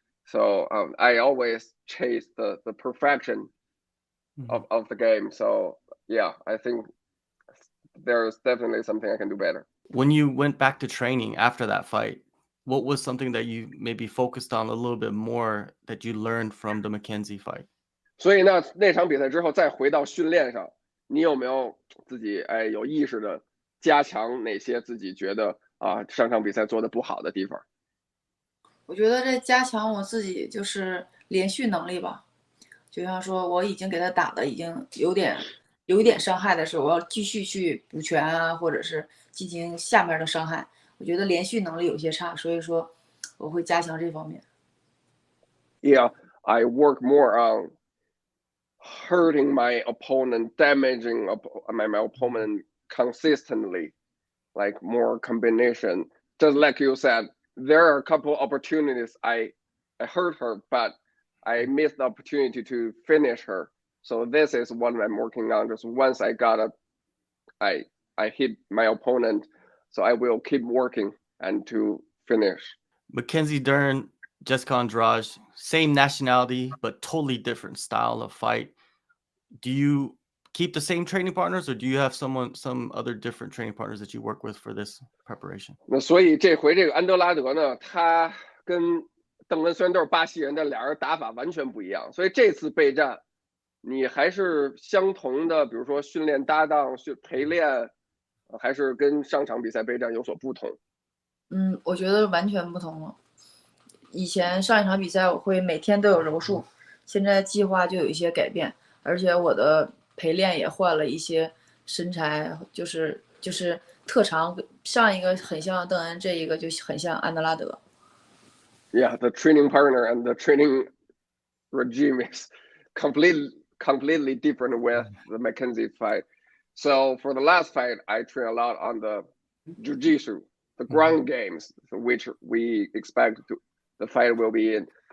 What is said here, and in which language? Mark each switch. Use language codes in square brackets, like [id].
[en] So I always chase the perfection of the game. So yeah, I think there's definitely something I can do better. When you went back to training after that fight, what was something that you maybe focused on a little bit more that you learned from the Mackenzie fight? [zh] 所以那场比赛之后再回到训练上，你有没有自己有意识的加强哪些自己觉得上场比赛做的不好的地方？我觉得这加强我自己就是连续能力吧。就像说我已经给他打的已经有一点伤害的时候，我要继续去补拳啊，或者是进行下面的伤害。我觉得连续能力有些差，所以说我会加强这方面。 [en] Yeah, I work more on hurting my opponent, damaging my opponent consistently, like more combination. Just like you said, there are a couple opportunities I hurt her, but I missed the opportunity to finish her. So this is what I'm working on. Just once I I hit my opponent, so I will keep working and to finish. Mackenzie Dern, Jessica Andrade, same nationality but totally different style of fight. Do you keep the same training partners, or do you have some other different training partners that you work with for this preparation? [zh] 那所以这回这个安德拉德呢，他跟邓恩虽然都是巴西人，但俩人打法完全不一样。所以这次备战，你还是相同的，比如说训练搭档、陪练，还是跟上场比赛备战有所不同？我觉得完全不同了。以前上一场比赛我会每天都有柔术，现在计划就有一些改变，而且我的陪练也换了一些身材，就是特长，上一个很像邓恩，这一个就很像安德拉德。 [en] Yeah, the training partner and the training regime is completely different with the Mackenzie fight. So for the last fight, I train a lot on the jiu-jitsu, the ground games, which we expect the fight will be in.